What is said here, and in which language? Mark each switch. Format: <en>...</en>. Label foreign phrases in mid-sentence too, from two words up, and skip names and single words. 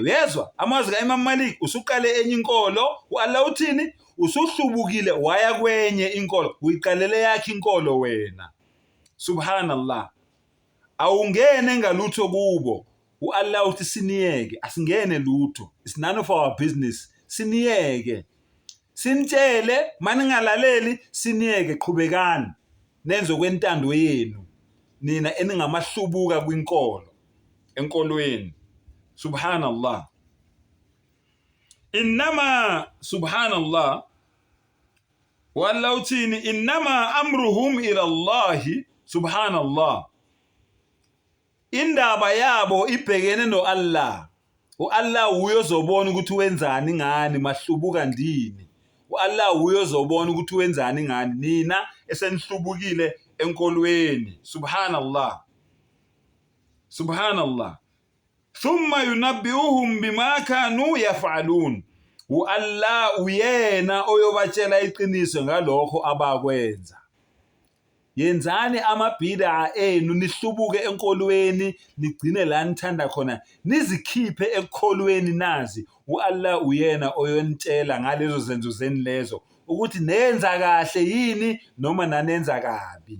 <zu>Uyezwa amazwi kaImam Malik, usuqale enye inkolo. Allah uthini? Usuhlubukile waya kwenye inkolo, uyiqalele yakhe inkolo wena. Subhanallah. Awungene ngalutho kubo. Allah uthi siniyeke, asingene lutho.</zu> <en>It's none of our business.</en> <zu>Siniyeke. Sinitshele, maningalaleli, siniyeke, qhubekani. Nenze kwentando yenu. Nina eningamahlubuka kwinkolo, enkolweni.</zu> <ar>سبحان الله. سبحان الله.</ar> <zu>Allah uthini?</zu> <ar>إنما أمرهم إلى الله.</ar> <zu>Subhanallah. Indaba yabo ibhekene no Allah. Allah uyozobona ukuthi wenzani ngani, mahlubuka ndini. Allah uyozobona ukuthi wenzani ngani nina esenihlubukile enkolweni.</zu> <ar>سبحان الله. سبحان الله. ثم ينبئهم بما كانوا يفعلون.</ar> <zu>u-Allah uyena oyobatshela iqiniso ngalokho abakwenza. Yenzani amabhid'a enu nihlubuke enkolweni nigcine la nithanda khona nizikhiphe ekholweni nazi u-Allah uyena oyonitshela ngalezo zenzo zeni lezo ukuthi nenza kahle yini noma nanenza kabi.</zu>